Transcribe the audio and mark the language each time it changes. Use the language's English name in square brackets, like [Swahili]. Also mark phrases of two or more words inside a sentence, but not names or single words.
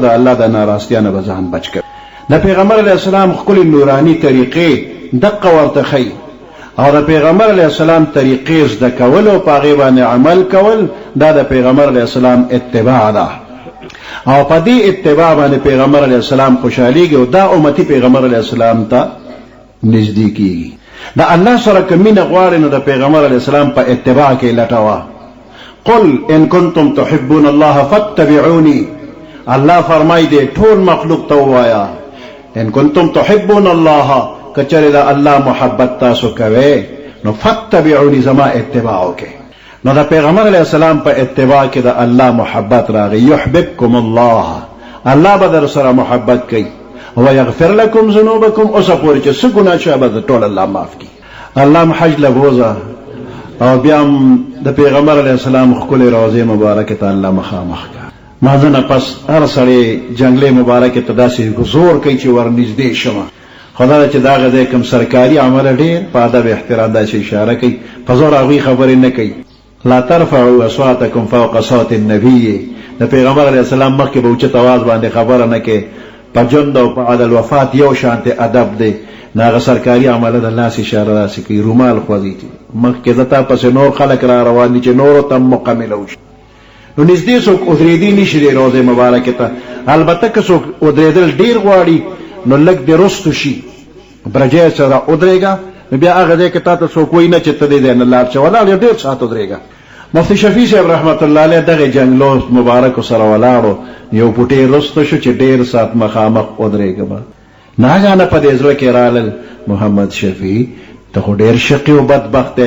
[Pashto] د الله د ناراضتیا نه به ځان بچ کوي د پیغمبر [Arabic] علیه السلام [Pashto] ښکلې نوراني طریقې دقه ورته ښیي او د پیغمبر [Arabic] علیه السلام [Pashto] طریقې زده کول او په هغې باندې عمل کول دا د پیغمبر [Arabic] علیه السلام [Pashto] اتباع ده او په دې اتباع باندې پیغمبر [Arabic] علیه السلام [Pashto] خوشحالیږي او دا امتی پیغمبر [Arabic] علیه السلام [Pashto] ته نږدې کېږي د الله سره که مینه غواړې نو د پیغمبر [Arabic] علیه السلام [Pashto] په اتباع کې لټوه [Arabic] قل ان کنتم تحبون الله فاتبعوني [Pashto] الله فرمایي دې ټول مخلوق ته ووایه [Arabic] ان کنتم تحبون الله [Pashto] که چېرې د الله محبت تاسو کوئ نو فاتبعوني زما اتباع وکړئ نو د پیغمبر [Arabic] علیه السلام [Pashto] په اتباع کې د الله محبت راغی [Arabic] یحببکم الله [Pashto] الله به در سره محبت کوي [Arabic] ویغفر لکم ذنوبکم [Pashto] اوسه پورې چې څه ګناه شوی به ټول الله معاف کړي الله م حج له بوځه او بیا هم د پیغمبر [Arabic] علیه السلام [Pashto] ښکلې روضې مبارکې ته الله مخامخ کړه مازه نه پس هر سړی جنګلې مبارکې ته داسې زور کوي چې ورنږدې شمه خدا چې دا غځای کوم سرکاري عمله ډېر په ادب احترام داسې اشاره کوي په زور هغوی خبرې نه کوي [Arabic] لا ترفعوا اصواتکم فوق صوت النبي [Pashto] د پیغمبر [Arabic] علیه السلام [Pashto] مخکې به اوچت اواز باندې خبره نه کوي په ژوند او په عدل وفات یو شانته ادب دی نه هغه سرکاري عمله د لاس اشاره داسې کوي رومال خوځي مخکې زه تا پسې نور خلک را روان دي چې نورو ته مکمله وشي نو نږدې څوک ودرېدی نشي دی روضې مبارکې ته البته که څوک ودرېدل ډېر غواړي نو لږ دې رستو شي برجې سره ودرېږه نو بیا هغه ځای کې تا ته څوک وایي نه چې ته دې ځای نه لاړ شه ولاړ ډېر ساعت ودرېږه مفتی شفیع صاحب [Arabic] رحمت الله علیه [Pashto] دغه جنګلو مبارکو سره ولاړو یو پوټی رستو شو چې ډېر ساعت مخامخ ودرېږه به ناګانه په دې زړه کې رالل محمد شفیع ته خو ډېر شقي او بدبخت دی.